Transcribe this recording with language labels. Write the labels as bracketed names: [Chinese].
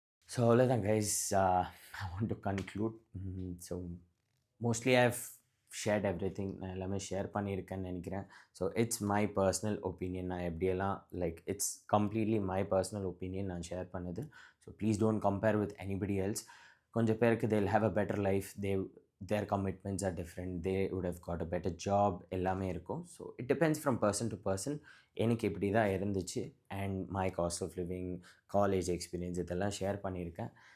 [English] so [Tamil] அவ்வளோதான் [English] Guys. I want to conclude. So mostly I have shared everything. [Tamil] நான் எல்லாமே share பண்ணியிருக்கேன்னு நினைக்கிறேன். [English] So it's my personal opinion. [Tamil] நான் எப்படியெல்லாம் [English] it's completely my personal opinion [Tamil] நான் ஷேர் பண்ணது. [English] So please don't compare with anybody else. [Tamil] கொஞ்சம் பேருக்கு [English] they'll have a better life. Their commitments are different. They would have got a better job. [Tamil] எல்லாமே இருக்கும். [English] So it depends from person to person. [Tamil] எனக்கு இப்படி தான் இருந்துச்சு. And my cost of living, college experience இதெல்லாம் share பண்ணியிருக்கேன்.